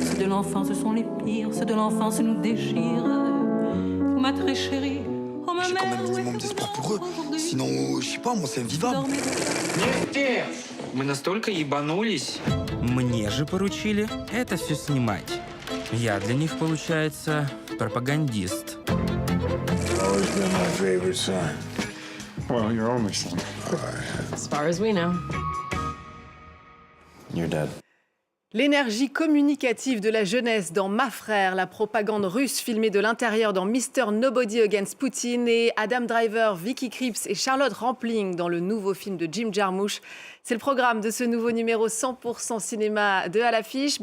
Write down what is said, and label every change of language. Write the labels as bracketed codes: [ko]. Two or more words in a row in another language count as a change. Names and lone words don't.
[fr] l'enfance sont les pires, ceux de l'enfance nous déchirent. Ma très chérie, oh ma J'ai quand mère, même un minimum d'espoir pour eux. Sinon, je sais pas, moi, c'est invivable. [ru] Нет, мы настолько ебанулись. Мне же поручили это все снимать. Я для них, получается, пропагандист. [en] Always been my favorite son. Well, your only son. As far as we know. You're dead. [fr] L'énergie communicative de la jeunesse dans Ma Frère, la propagande russe filmée de l'intérieur dans Mr. Nobody Against Putin et Adam Driver, Vicky Krieps et Charlotte Rampling dans le nouveau film de Jim Jarmusch. C'est le programme de ce nouveau numéro 100% cinéma de À l'affiche.